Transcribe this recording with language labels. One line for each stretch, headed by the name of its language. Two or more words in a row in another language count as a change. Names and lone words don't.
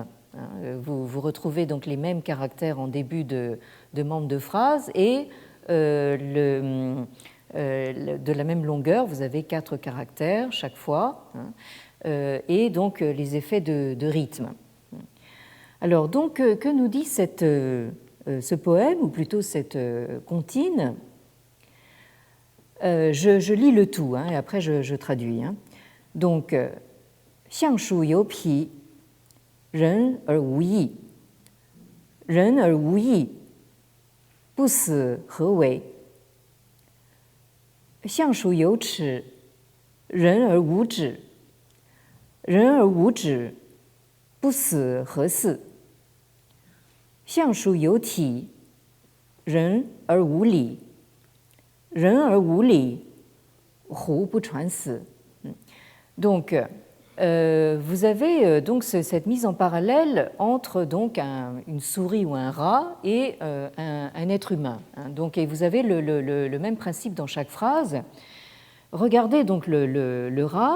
French: Vous retrouvez donc les mêmes caractères en début de membres de phrase et de la même longueur, vous avez 4 caractères chaque fois, et donc les effets de rythme. Alors donc, que nous dit ce poème, ou plutôt cette comptine? Je lis le tout, et après je traduis. Donc,
Chinese: 橡树有皮，人而无益，人而无益，不死何为？橡树有齿，人而无止，人而无止，不死何似？橡树有体，人而无礼，人而无礼，胡不传死。
French: Donc, vous avez donc cette mise en parallèle entre donc une souris ou un rat et un être humain. Donc, et vous avez le même principe dans chaque phrase. Regardez donc le rat.